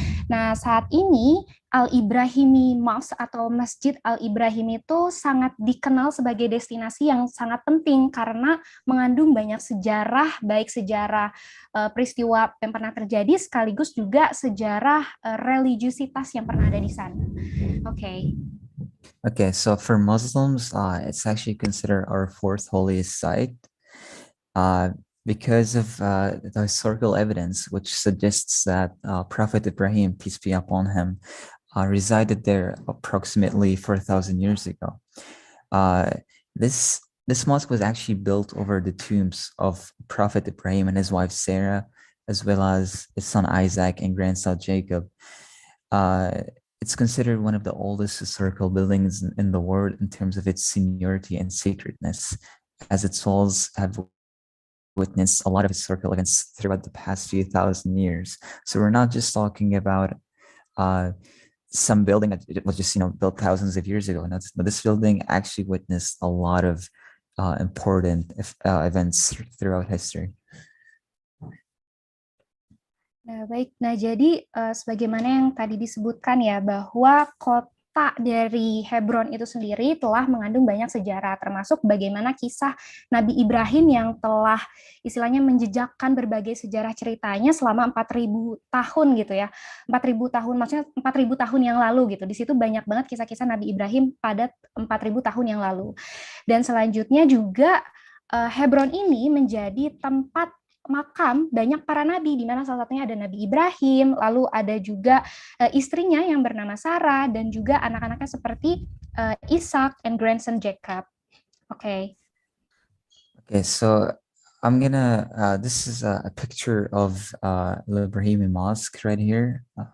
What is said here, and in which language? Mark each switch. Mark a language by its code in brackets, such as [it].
[id] Nah, saat ini Al-Ibrahimi Mosque atau Masjid Al-Ibrahim itu sangat dikenal sebagai destinasi yang sangat penting karena mengandung banyak sejarah, baik sejarah peristiwa yang pernah terjadi sekaligus juga sejarah religiusitas yang pernah ada di sana. Oke. [en] Okay, so for Muslims, it's actually considered our fourth holiest site because of the historical evidence, which suggests that Prophet Ibrahim, peace be upon him, resided there approximately 4,000 years ago. This mosque was actually built over the tombs of Prophet Ibrahim and his wife Sarah, as well as his son Isaac and grandson Jacob. It's considered one of the oldest historical buildings in the world in terms of its seniority and sacredness, as its walls have witnessed a lot of historical events throughout the past few thousand years. So we're not just talking about some building that was just built thousands of years ago. No, this building actually witnessed a lot of important events throughout history. [id] Nah, baik. Nah, jadi sebagaimana yang tadi disebutkan ya, bahwa kota dari Hebron itu sendiri telah mengandung banyak sejarah, termasuk bagaimana kisah Nabi Ibrahim yang telah istilahnya menjejakkan berbagai sejarah ceritanya selama 4.000 tahun gitu ya. 4.000 tahun, maksudnya 4.000 tahun yang lalu gitu. Di situ banyak banget kisah-kisah Nabi Ibrahim pada 4.000 tahun yang lalu. Dan selanjutnya juga Hebron ini menjadi tempat makam banyak para nabi, di mana salah satunya ada Nabi Ibrahim, lalu ada juga istrinya yang bernama Sarah, dan juga anak-anaknya seperti Ishak [en] and grandson Jacob. Okay, so I'm gonna, this is a picture of Ibrahimi Mosque right here.